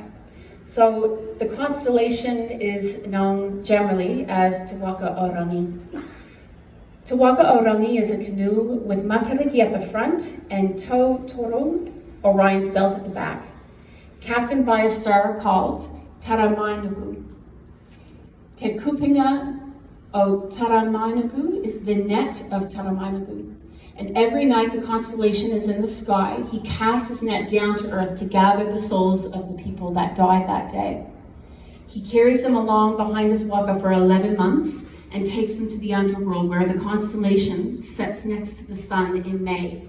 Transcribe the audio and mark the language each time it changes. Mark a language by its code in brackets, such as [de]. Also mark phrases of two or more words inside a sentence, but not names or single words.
[en] So the constellation is known generally as Te Waka Orangi. Te Waka Orangi is a canoe with Matariki at the front and Tautoru, Orion's belt, at the back, captained by a star called Taramainuku. Te kupinga o Taramainuku is the net of Taramainuku. And every night the constellation is in the sky, he casts his net down to earth to gather the souls of the people that died that day. He carries them along behind his waka for 11 months and takes them to the underworld, where the constellation sets next to the sun in May.